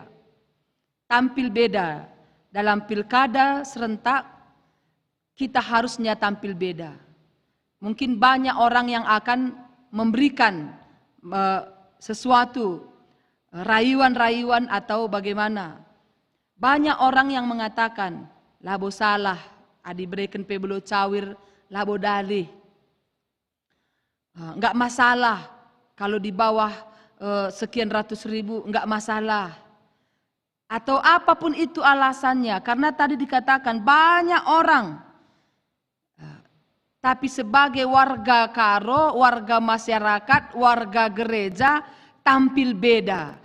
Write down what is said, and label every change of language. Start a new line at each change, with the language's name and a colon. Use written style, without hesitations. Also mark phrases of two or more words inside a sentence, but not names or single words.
Indonesian: Tampil beda dalam pilkada serentak, kita harusnya tampil beda. Mungkin banyak orang yang akan memberikan sesuatu, rayuan-rayuan atau bagaimana. Banyak orang yang mengatakan,
Batak Karo: labo salah, adi berikan pebelo cawir, labo dalih.
Indonesian: Enggak masalah, kalau di bawah sekian ratus ribu, enggak masalah. Atau apapun itu alasannya, karena tadi dikatakan banyak orang. Tapi sebagai warga Karo, warga masyarakat, warga gereja, tampil beda.